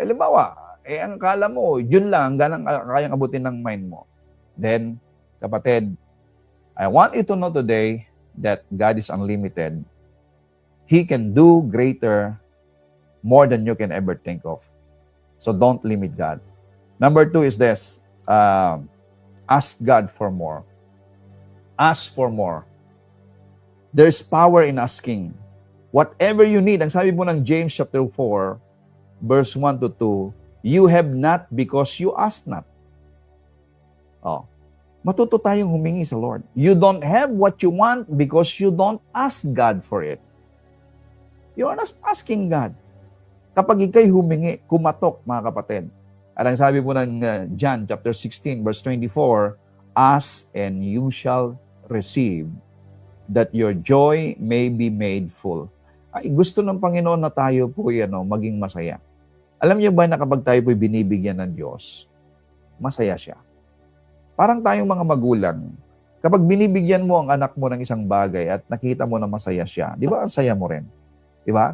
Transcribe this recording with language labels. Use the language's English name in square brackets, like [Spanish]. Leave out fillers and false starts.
[Filipino] Halimbawa, ang akala mo, yun lang, ganang kayang abutin ng mind mo. [English] Then, kapatid, I want you to know today that God is unlimited. He can do greater, more than you can ever think of. So don't limit God. Number 2 is this, ask God for more. Ask for more. There's power in asking. Whatever you need, [Filipino] ang sabi po ng [English] James chapter 4, verse 1 to 2, you have not because you ask not. Oh, [Filipino] matuto tayong humingi sa Lord. [English] You don't have what you want because you don't ask God for it. You are not asking God. [Filipino] Kapag ikay humingi, kumatok, mga kapatid. At ang sabi po ng [English] John chapter 16, verse 24, ask and you shall receive, that your joy may be made full. [Filipino] Ay, gusto ng Panginoon na tayo po maging masaya. Alam niyo ba na kapag tayo po'y binibigyan ng Diyos, masaya siya. Parang tayong mga magulang, kapag binibigyan mo ang anak mo ng isang bagay at nakita mo na masaya siya, di ba ang saya mo rin? Di ba?